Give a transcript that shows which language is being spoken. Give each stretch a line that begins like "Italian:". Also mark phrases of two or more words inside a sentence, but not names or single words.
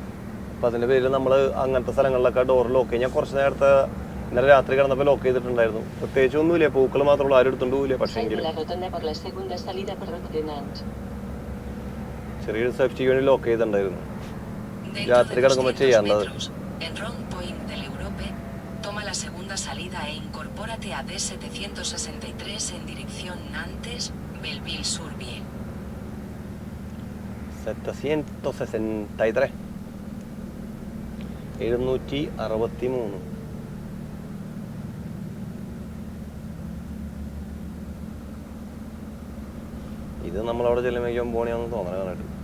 Malayalam: അപ്പം അതിൻ്റെ പേരിൽ നമ്മൾ അങ്ങനത്തെ സ്ഥലങ്ങളിലൊക്കെ
English: door lock
Malayalam: ചെയ്യും. ഞാൻ കുറച്ച് നേരത്തെ ഇന്നലെ രാത്രി കിടന്നപ്പോൾ ലോക്ക് ചെയ്തിട്ടുണ്ടായിരുന്നു. പ്രത്യേകിച്ച് ഒന്നുമില്ല, പൂക്കൾ മാത്രമുള്ളൂ, ആരും എടുത്തുകൊണ്ട് പോകില്ല. പക്ഷേ ചെറിയൊരു സേഫ്റ്റിക്ക് വേണ്ടി ലോക്ക് ചെയ്തിട്ടുണ്ടായിരുന്നു. രാത്രി കിടക്കുമ്പോൾ ചെയ്യാറുള്ളത്.
Spanish: Toma la segunda salida e incorpórate a D763 en dirección Nantes, Belleville-sur-Vie. 763 763.
Malayalam: ഇത് നമ്മളവിടെ ചെല്ലുമ്പോൾ പോണിയാണെന്ന് തോന്നണം കണ്ടിട്ട്.